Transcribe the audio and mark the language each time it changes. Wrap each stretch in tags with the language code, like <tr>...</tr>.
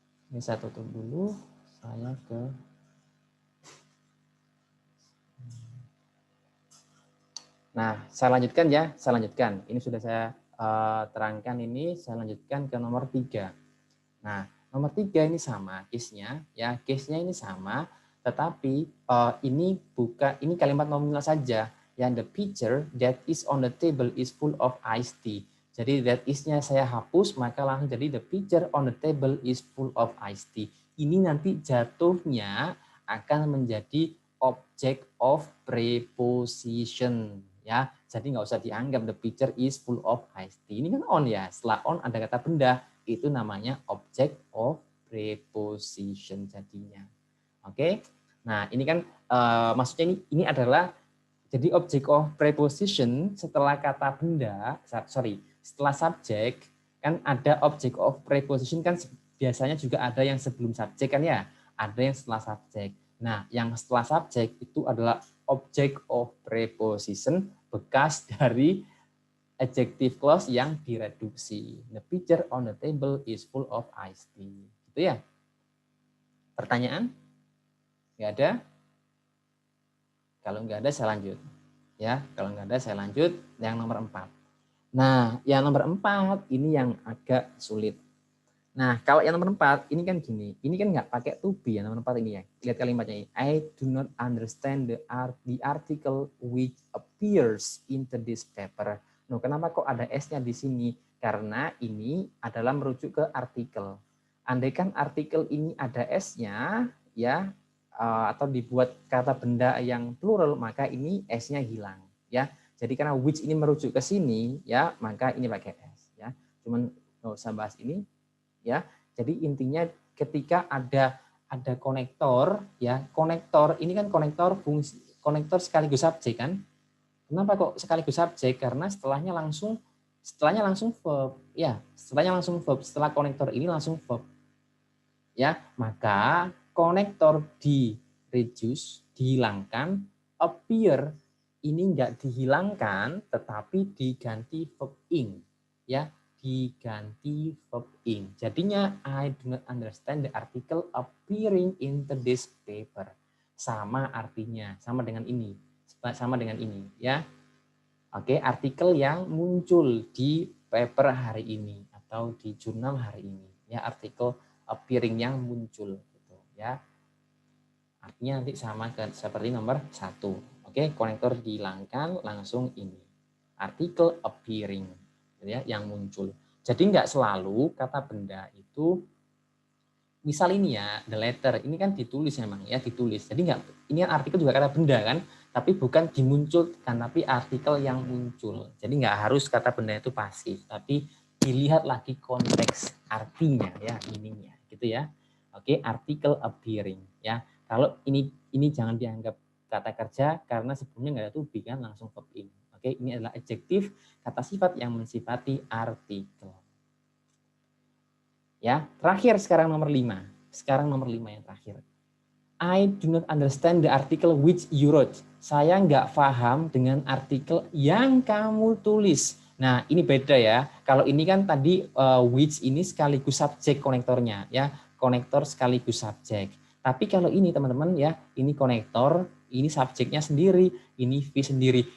<id>Ini saya tutup dulu, saya ke Nah, saya lanjutkan ya, saya lanjutkan. Ini sudah saya terangkan ini, saya lanjutkan ke nomor 3. Nah, nomor 3 ini sama case-nya, ya, case-nya ini sama, tetapi ini kalimat nominal saja.</id> <en>Yang the pitcher that is on the table is full of iced tea.</en> <id>Jadi that is-nya saya hapus, maka langsung jadi</id> <en>the pitcher on the table is full of iced tea.</en> <id>Ini nanti jatuhnya akan menjadi object of preposition, ya. Jadi nggak usah dianggap</id> <en>the pitcher is full of iced tea.</en> <id>Ini kan on ya. Setelah on ada kata benda, itu namanya object of preposition jadinya. Oke. Nah, ini kan maksudnya ini adalah jadi object of preposition setelah kata benda, setelah subjek kan ada object of preposition kan biasanya juga ada yang sebelum subjek kan ya, ada yang setelah subjek. Nah, yang setelah subjek itu adalah object of preposition bekas dari adjective clause yang direduksi.</id> <en>The pitcher on the table is full of iced tea.</en> <id>Gitu ya. Pertanyaan? Nggak ada? Kalau nggak ada saya lanjut. Ya, kalau nggak ada saya lanjut yang nomor 4. Nah, yang nomor 4 ini yang agak sulit. Nah, kalau yang nomor 4 ini kan gini. Ini kan nggak pakai to be yang nomor 4 ini ya. Lihat kalimatnya ini.</id> <en>I do not understand the article which appears in this paper.</en> <id>Nah, kenapa kok ada S-nya di sini? Karena ini adalah merujuk ke artikel. Andaikan artikel ini ada S-nya, ya, atau dibuat kata benda yang plural, maka ini S-nya hilang, ya. Jadi karena which ini merujuk ke sini, ya, maka ini pakai S, ya. Cuman nggak usah bahas ini, ya. Jadi intinya ketika ada konektor, ya, konektor ini kan konektor fungsi, konektor sekaligus subjek kan. Kenapa kok sekaligus subjek? Karena setelahnya langsung verb, ya. Setelahnya langsung verb. Setelah konektor ini langsung verb, ya. Maka konektor di reduce, dihilangkan, appear ini enggak dihilangkan tetapi diganti verb ing, ya, diganti verb ing.</id> <en>Jadinya I do not understand the article appearing in this paper.</en> <id>Sama artinya, sama dengan ini, ya. Oke, artikel yang muncul di paper hari ini atau di jurnal hari ini, ya, artikel appearing yang muncul gitu, ya. Artinya nanti sama seperti nomor 1. Oke, konektor dihilangkan, langsung ini. Artikel appearing, ya, yang muncul. Jadi nggak selalu kata benda itu, misal ini ya, the letter, ini kan ditulis memang ya, ditulis. Jadi nggak, ini artikel juga kata benda kan, tapi bukan dimunculkan, tapi artikel yang muncul. Jadi nggak harus kata benda itu pasif, tapi dilihat lagi konteks artinya ya, meaningnya gitu ya. Oke, artikel appearing ya. Kalau ini jangan dianggap kata kerja karena sebelumnya nggak ada to be kan, langsung verb in. Oke, ini adalah adjektif, kata sifat yang mensifati artikel. Ya, terakhir sekarang nomor 5. Sekarang nomor 5 yang terakhir.</id> <en>I do not understand the article which you wrote.</en> <id>Saya nggak paham dengan artikel yang kamu tulis. Nah, ini beda ya. Kalau ini kan tadi which ini sekaligus subjek konektornya ya. Konektor sekaligus subjek. Tapi kalau ini teman-teman ya, ini konektor, ini subjeknya sendiri, ini V sendiri.</id>